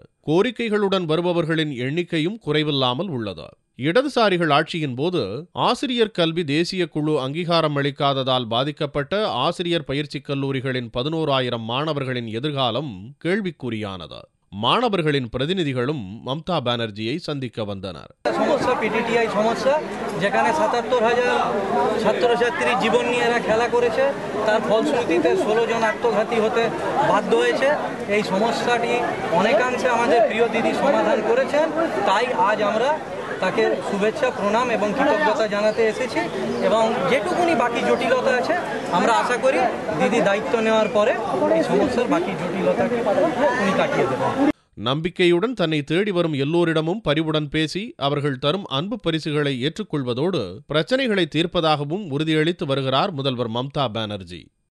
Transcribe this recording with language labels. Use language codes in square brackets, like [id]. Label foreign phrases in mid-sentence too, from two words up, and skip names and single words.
[ta] கோரிக்கைகளுடன் வருபவர்களின் எண்ணிக்கையும் குறைவில்லாமல் உள்ளது. இடதுசாரிகள் ஆட்சியின் போது ஆசிரியர் கல்வி தேசிய குழு அங்கீகாரம் அளிக்காததால் பாதிக்கப்பட்ட ஆசிரியர் பயிற்சி கல்லூரிகளின் 11,000 மாணவர்களின் எதிர்காலம் கேள்விக்குறியானது. மாணவர்களின் பிரதிநிதிகளும் மம்தா பானர்ஜியை சந்திக்க வந்தனர். [bn] সমস্যা পিটিটিআই সমস্যা যেখানে ৭৭,০০০ ছাত্রছাত্রী জীবন নিয়ে এরা খেলা করেছে, তার ফলশ্রুতিতে 16 জন আত্মঘাতী হতে বাধ্য হয়েছে। এই সমস্যাটি অনেকাংশে আমাদের প্রিয় দিদি সমাধান করেছেন, তাই আজ আমরা তাকে শুভেচ্ছা, প্রণাম এবং কৃতজ্ঞতা জানাতে এসেছি এবং যেটুকুনি বাকি জটিলতা আছে আমরা আশা করি দিদি দায়িত্ব নেওয়ার পরে এই সমস্যার বাকি জটিলতাকে উনি কাটিয়ে দেবেন. [ta] நம்பிக்கையுடன் தன்னை தேடி வரும் எல்லோரிடமும் பரிவுடன் பேசி அவர்கள் தரும் அன்பு பரிசுகளை ஏற்றுக்கொள்வதோடு பிரச்சனைகளை தீர்ப்பதாகவும் உறுதியளித்து வருகிறார் முதல்வர் மம்தா பானர்ஜி.